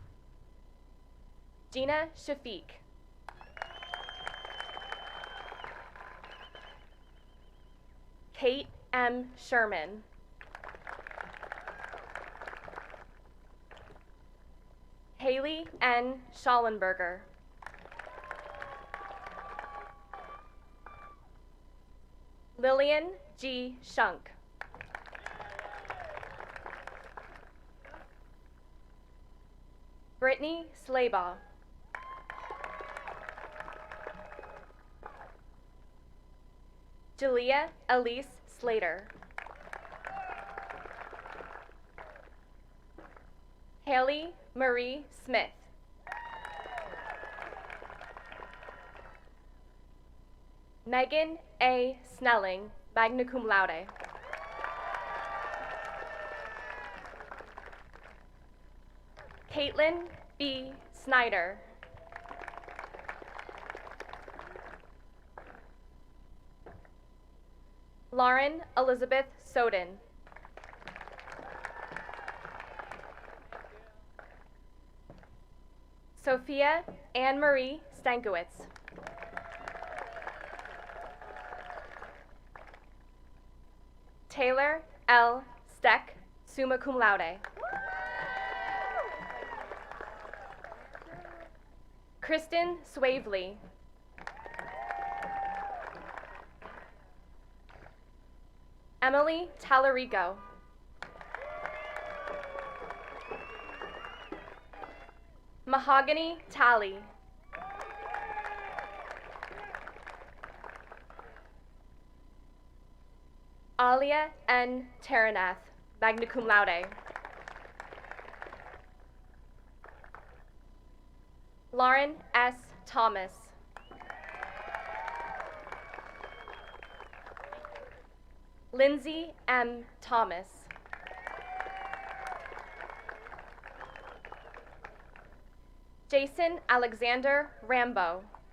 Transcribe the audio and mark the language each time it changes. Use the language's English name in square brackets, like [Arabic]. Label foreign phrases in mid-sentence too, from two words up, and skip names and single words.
[English] Gina Shafiq. Kate M. Sherman. Haley N. Schallenberger. Lillian G. Shunk. Brittany Slabaugh. Jalea Elise Slater. Haley Marie Smith. Megan A. [Latin] Snelling, magna cum laude. [English] Caitlin B. Snyder. Lauren Elizabeth Soden. Sophia Anne Marie Stankiewicz. Taylor L. Steck, [Latin] summa cum laude. Kristen Swavely. [English] Emily Tallarico. Mahogany Talley. Alia N. [Latin] Taranath, magna cum laude. [English] Lauren S. Thomas. Lindsay M. Thomas. Jason Alexander Rambo.